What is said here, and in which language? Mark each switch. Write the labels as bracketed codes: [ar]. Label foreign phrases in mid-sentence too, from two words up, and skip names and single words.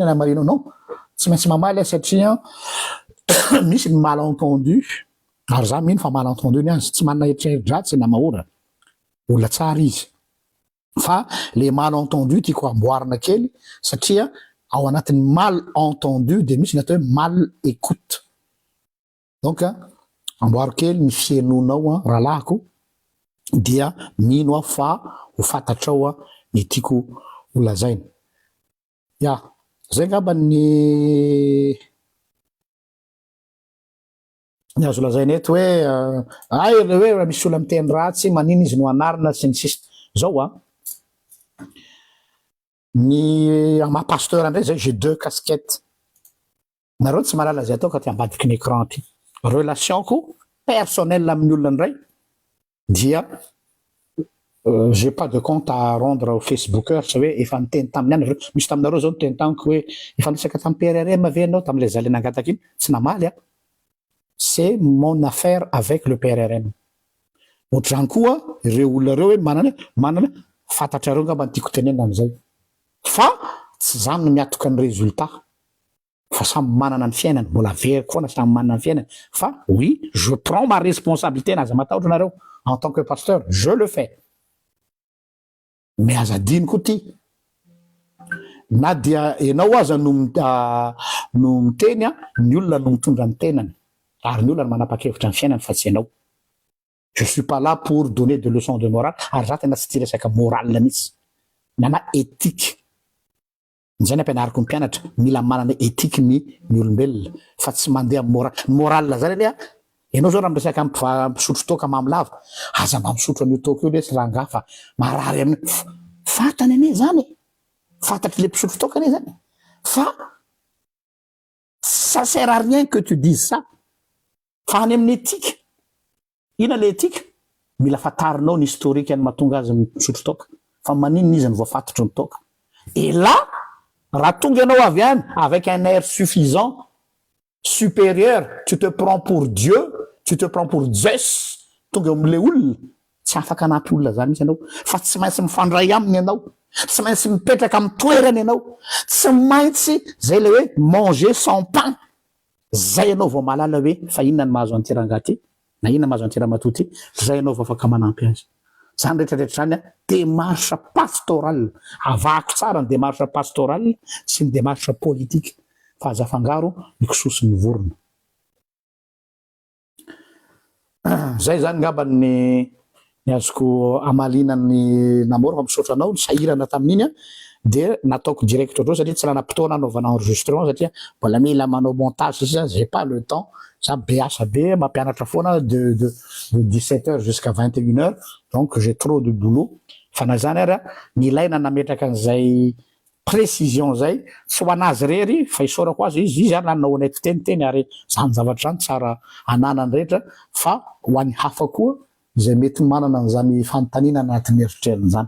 [mg] inona marino non tsy maintsy mamaly satria misy ny malentendu ary za mino fa malentendu ny azy tsy manana heritrerit-dratsy na mahora olona tsara izy fa le malentendu tiako amboarina kely satria ao anatin'ny [fr] mal entendu [mg] de misy ny atao hoe [fr] mal écoute [mg] donc amboaro kely ny fienonao rahalahiko dia mino fa ho fantatrao ny tiako holazaina. Ya, zay ngamba ny azo lazaina eto hoe hoe misy olona miteny ratsy manino izy no anarina sy ny sisa zao ny maha-pasteur indray zay [fr] j'ai 2 casquettes. [mg] Nareo tsy mahalala zay atao ka ty ambadiky ny écran ty. Relationko personnel amin'ny olona ndray dia [fr] j'ai pas de compte à rendre au facebooker [mg] sy hoe efa niteny tamin'ny any misy taminareo zao niteny tamiko hoe efa nisaka tamin'ny PRRM ave anao tamin'ilay zale nangataka iny tsy namaly [fr] c'est mon affaire avec le PRRM. [mg] Ohatr'izany koa ireo olona reo hoe manana fantatrareo ngamba ny tiako tenena am'izay fa tsy zany no miatoka ny résultat fa samy manana ny fiainany mbola veriko foana samy manana ny fiainany fa [fr] oui je prends ma responsabilité [mg] naza matahotra nareo [fr] en tant que pasteur je le fais. [mg] Mais azadiniko ty na dia enao aza no miteny ny olona no mitondra ny tenany ary ny olona no manapa-kevitra ny fiainany fa tsy enao. [fr] Je suis pas là pour donner de leçons de morale [mg] ary za tena tsy tia resaka morale mihitsy na éthique. Zay ny ampianariko ny mpianatra mila manana éthique ny olombelona fa tsy mandeha morale zany ania enao zao raha miresaka misotro toaka mamilava aza mba misotro an'io toaka io lesy raha ngafa marary amin'ny fantany ane zany fantatry le mpisotro toaka ane zany fa [fr] ça sert à rien que tu dises ça [mg] fa any amin'ny éthique ina le éthique mila fatarinao ny historique any mahatonga azy misotro toaka fa maninona izy ny voafantatry ny toaka [fr] et là [mg] raha tonga ianao avy any [fr] avec un air suffisant supérieur tu te prends pour Dieu tu te prends pour Zeus [mg] tonga am'le olona tsy afaka anampy olona zany mihitsy ianao fa tsy maintsy mifandray aminy ianao tsy maintsy mipetraka amin'ny toerany ianao tsy maintsy zay le hoe [fr] manger sans pain [mg] zay ianao vao mahalala hoe fa inona ny mahazo an'ity rangahy ty na inona mahazo an'ity ramatoa ty zay ianao vao afaka manampy azy zany rehetrarehetra zany [fr] démarche pastorale [mg] avako tsara ny [fr] démarche pastorale [mg] sy ny [fr] démarche politique [mg] fa aza fangaro mikososy ny vorona. Zay zany ngamba ny azoko amalinany namora fa misaotra anao ny sahirana tamin'iny dia nataoko direct ohatrao satria tsy lana-potoana anaovana enregistrement satria mbola mila manao montage izy [fr] j'ai pas le temps [mg] za be asa be mampianatra foana [fr] de 17h jusqu'à 21h donc j'ai trop de boulot [mg] fa na zany ary ny ilaina nametraka an'izay précision zay tsy ho anazy rery fa isaorako azy izy ary nanao honnêteté ary zany zavatra zany tsara ananany rehetra fa ho an'ny hafa koa izay mety manana an'izany fanontaniana anatin'ny eritreriny zany.